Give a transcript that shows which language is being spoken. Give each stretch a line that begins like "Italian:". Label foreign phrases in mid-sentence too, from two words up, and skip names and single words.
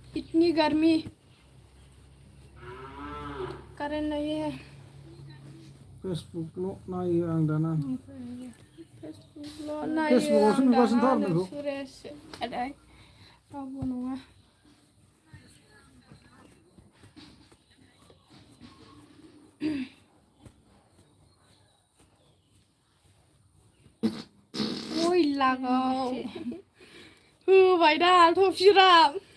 Hindi: नि गर्मी करेंट नहीं है
Bodo: फेसबुक ल' नायो आं दाना फेसबुकल' नायो फेसबुकआवसो आं नुगासिनोथ' दाना आरो नोंखौ सुरेश आदाय रावबो नङा ओइ लागाव होबाय दा थफिराम